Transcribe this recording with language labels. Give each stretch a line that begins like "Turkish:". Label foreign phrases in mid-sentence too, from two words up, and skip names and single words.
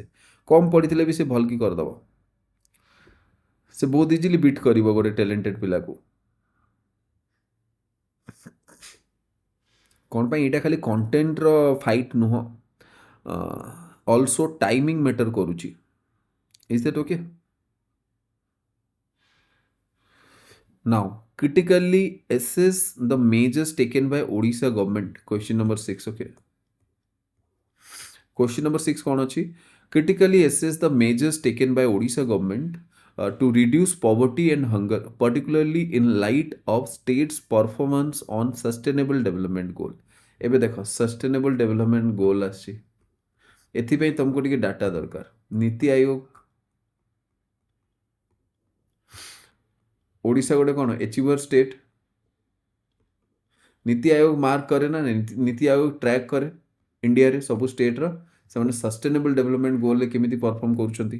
Odia: କମ୍ ପଢ଼ିଥିଲେ ବି ସେ ଭଲ କି କରିଦେବ, ସେ ବହୁତ
English: easily beat
Odia: କରିବ ଗୋଟେ ଟ୍ୟାଲେଣ୍ଟେଡ୍ ପିଲାକୁ। କ'ଣ ପାଇଁ, ଏଇଟା ଖାଲି କଣ୍ଟେଣ୍ଟର ଫାଇଟ୍ ନୁହଁ,
English: also timing matter
Odia: କରୁଛି।
English: is that okay? Now, critically assess the measures taken by Odisha government. Question number 6. Okay. Question number 6
Hindi: कौन अच्छी?
English: Critically assess the measures taken by Odisha government to reduce poverty and hunger, particularly in light of state's performance on sustainable development goal.
Odia: ଏବେ ଦେଖ
English: sustainable development goal
Odia: ଆସିଛି, ଏଥିପାଇଁ ତମକୁ ଟିକେ ଡାଟା ଦରକାର। ନୀତି ଆୟୋଗ, ଓଡ଼ିଶା ଗୋଟେ କ'ଣ
English: achiever state,
Odia: ନୀତି ଆୟୋଗ ମାର୍କ କରେ ନା, ନୀତି ଆୟୋଗ ଟ୍ରାକ୍ କରେ ଇଣ୍ଡିଆରେ ସବୁ ଷ୍ଟେଟ୍ର ସେମାନେ
English: sustainable development goalରେ
Odia: କେମିତି ପରଫର୍ମ କରୁଛନ୍ତି।